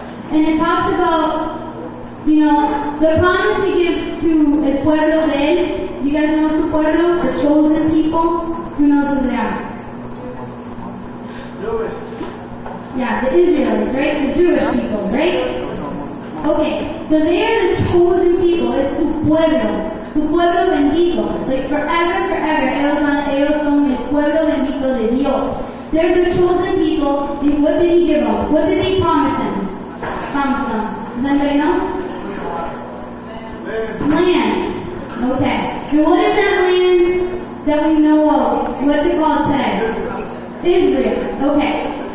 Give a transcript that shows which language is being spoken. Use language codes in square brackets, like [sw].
[en] And it talks about, you know, the promise he gives to [es] el pueblo de él. [en] You guys know [es] su pueblo, [en] the chosen people? Who knows who they are? Yeah, the Israelites, right? The Jewish people, right? Okay, so they are the chosen people. It's [es] su pueblo bendito. [en] Like forever, [es] ellos son el pueblo bendito de Dios. [en] They're the chosen people, and what did he give them? What did they promise them? Does anybody know? Land. Okay. And what is that land that we know of? What's it called today? Israel. Okay.